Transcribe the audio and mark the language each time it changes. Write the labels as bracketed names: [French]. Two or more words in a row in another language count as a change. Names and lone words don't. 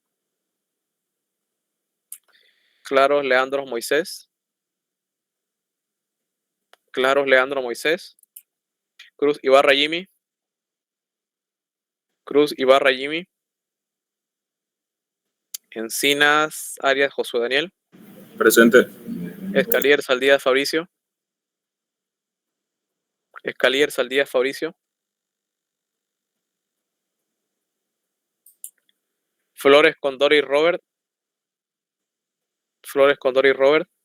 [Spanish] Claros, Leandro, Moisés. Claros, Leandro, Moisés. Cruz, Ibarra, Jimmy. Cruz, Ibarra, Jimmy. Encinas, Arias, Josué Daniel. Presente. Escalier, Saldías, Fabricio. Escalier, Saldías, Fabricio. Flores, Condori, Robert. Flores, Condori, Robert.